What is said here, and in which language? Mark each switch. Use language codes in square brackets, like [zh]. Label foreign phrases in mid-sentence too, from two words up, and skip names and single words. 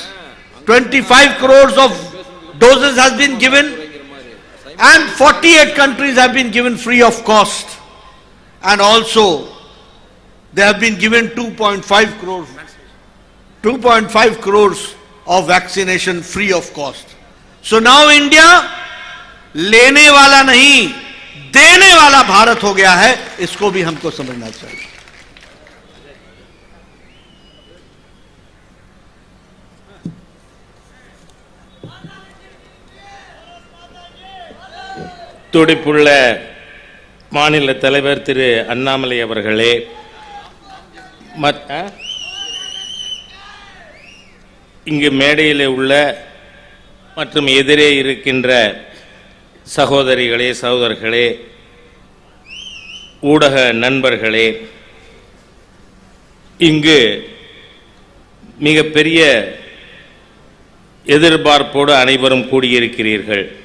[en] 25 crores of doses has been given, and 48 countries have been given free of cost. And also they have been given 2.5 crores of vaccination free of cost. So now India [hi] लेने वाला नहीं, देने वाला भारत हो गया है. इसको भी हमको समझना चाहिए. [ta] துடிப்புள்ள மாநில தலைவர் திரு அண்ணாமலை அவர்களே, இங்கு மேடையில் உள்ள மற்றும் எதிரே இருக்கின்ற சகோதரிகளே, சகோதரர்களே, ஊடக நண்பர்களே, இங்கு மிகப்பெரிய எதிர்பார்ப்போடு அனைவரும் கூடியிருக்கிறீர்கள்.